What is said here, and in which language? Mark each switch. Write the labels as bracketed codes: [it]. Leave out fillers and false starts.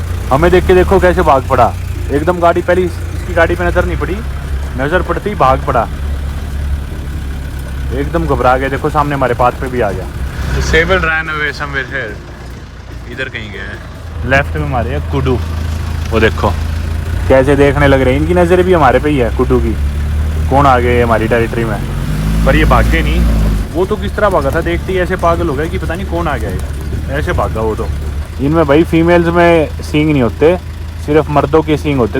[hi] हमें देख के देखो कैसे भाग पड़ा। एकदम गाड़ी पहले इसकी गाड़ी पे नजर नहीं पड़ी, नजर पड़ती भाग पड़ा। एकदम घबरा गया। देखो सामने हमारे पाथ पे भी आ गया। [en] Sable ran away somewhere here. [hi] इधर कहीं गया है। लेफ्ट में हमारे है कुडू, वो देखो कैसे देखने लग रहे हैं। इनकी नज़र भी हमारे पे ही है कुडू की। कौन आ गए हमारी टेरिटरी में, पर ये भागे नहीं। वो तो किस तरह भागा था, देखते ही ऐसे पागल हो गए कि पता नहीं कौन आ गया है। ऐसे भागा वो तो। इनमें भाई फीमेल्स में सींग नहीं होते, सिर्फ मर्दों के सींग होते।